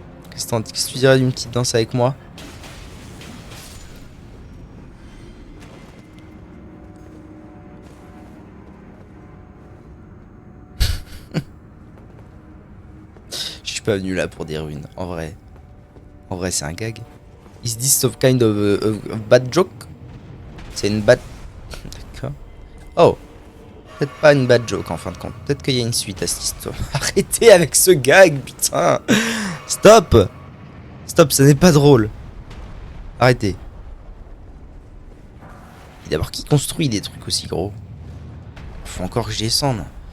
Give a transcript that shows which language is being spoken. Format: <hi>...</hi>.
<fr>Qu'est-ce que tu dirais d'une petite danse avec moi? Je suis pas venu là pour des ruines, en vrai. En vrai, c'est un gag.</fr> <en>Is this some kind of a bad joke?</en> <fr>C'est une bad... D'accord. Oh. Peut-être pas une</fr> <en>bad joke</en> <fr>en fin de compte. Peut-être qu'il y a une suite à cette histoire. Arrêtez avec ce gag, putain. Stop. Stop, ça n'est pas drôle. Arrêtez. Et d'abord, qui construit des trucs aussi gros? Faut encore que je descende.</fr>